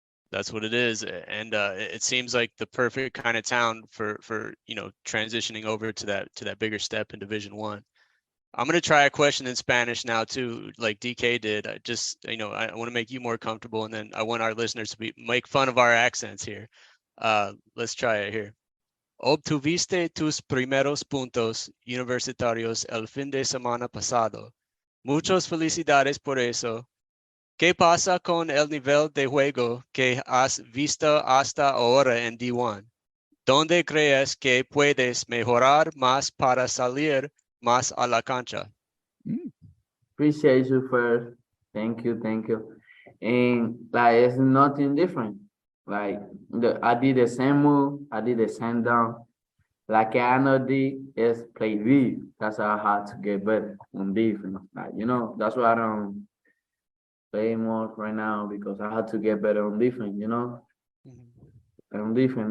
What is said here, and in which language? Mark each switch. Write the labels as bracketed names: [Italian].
[English] That's what it is, and it seems like the perfect kind of town for transitioning over to that bigger step in Division 1. I'm gonna try a question in Spanish now too, like DK did. I just I want to make you more comfortable, and then I want our listeners to make fun of our accents here. Let's try it here. [Spanish] Obtuviste tus primeros puntos universitarios el fin de semana pasado. Muchas felicidades por eso. ¿Qué pasa con el nivel de juego que has visto hasta ahora en D1? ¿Dónde crees que puedes mejorar más para salir más a la cancha? [English] Appreciate you first. Thank you. And like it's nothing different. Like I did the same move, I did the same down. Like I know is play V. That's how I had to get better on defense. Like that's why I don't play more right now because I had to get better on defense. On defense.